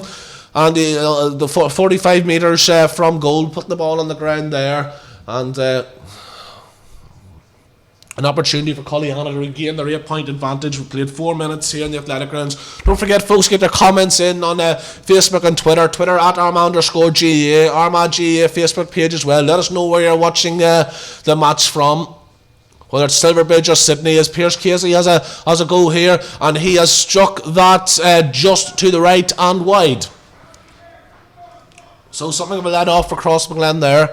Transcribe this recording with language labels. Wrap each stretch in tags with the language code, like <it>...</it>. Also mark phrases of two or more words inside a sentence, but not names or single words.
<en>And the 45 metres from goal, put the ball on the ground there, and an opportunity for Cullyhanna to regain their 8-point advantage. We played 4 minutes here in the athletic grounds. Don't forget, folks, get their comments in on Facebook and Twitter at armagh-gaa, armagh-gaa Facebook page as well. Let us know where you're watching the match from, whether it's Silverbridge or Sydney, as Pierce Casey has a go here, and he has struck that just to the right and wide. So something of a let off for Crossmaglen there.</en>